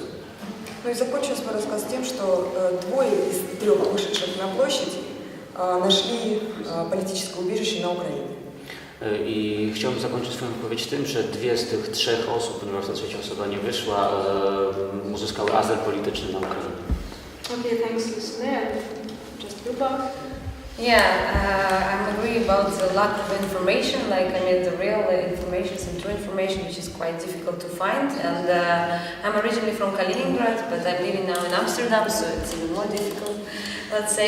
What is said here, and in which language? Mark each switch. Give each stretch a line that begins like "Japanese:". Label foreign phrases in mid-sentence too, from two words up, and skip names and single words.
Russian: Ну и закончу свой рассказ тем, что двое из 3 вышедших на площадь нашли политическое убежище на Украине.
Polish: I chciałbym zakończyć swoją wypowiedź tym, że 2 z tych 3 osób, ponieważ ta trzecia osoba nie wyszła, uzyskały azyl polityczny na Ukrainie.
English: Okay, thanks, Lusine. Just Lyubov. Yeah, I'm agree about the lack of information, like I mean the real information and true information, which is quite difficult to find. And I'm originally from Kaliningrad, but I'm living now in Amsterdam, so it's even more difficult, let's say.